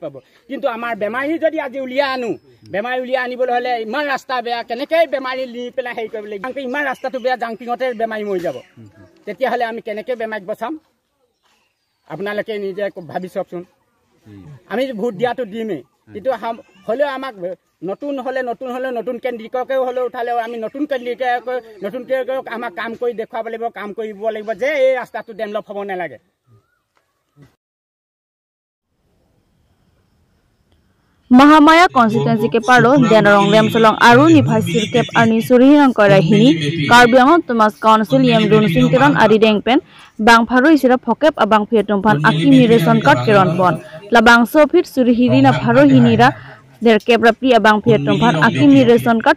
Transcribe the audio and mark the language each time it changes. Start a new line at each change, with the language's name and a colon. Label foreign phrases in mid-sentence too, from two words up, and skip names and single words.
Assamese: পাব কিন্তু আমাৰ বেমাৰী যদি আজি উলিয়াই আনো বেমাৰী উলিয়াই আনিবলৈ হ'লে ইমান ৰাস্তা বেয়া কেনেকৈ বেমাৰী নি পেলাই হেৰি কৰিব লাগিব কাৰণ ইমান ৰাস্তাটো বেয়া জাংপিঙতে বেমাৰী মৰি যাব তেতিয়াহ'লে আমি কেনেকৈ বেমাৰীক বচাম আপোনালোকে নিজে ভাবি চাওকচোন আমি ভোট দিয়াটো দিমেই কিন্তু হ'লেও আমাক নতুন কেন্দ্ৰিককেও হ'লেও উঠালেও আমি নতুন কেন্দ্ৰিকে আমাক কাম কৰি দেখুৱাব লাগিব কাম কৰিব লাগিব যে এই ৰাস্তাটো ডেভেলপ হ'ব নালাগে
Karbi: Mahamaya constituency ke paro Denarong Lemsolong Aru Nifai Sirkep Arni Surihang Korahini Karbiang Thomas Council Yem Dun Singtiran Adi Dengpen Bang Pharu Isira Phokep Abang Phetumpan Akimi Reson Card Keron Bon Labang Sofit Surihiri na Pharu Hinira Der Kebra Pri Abang Phetumpan Akimi Reson Card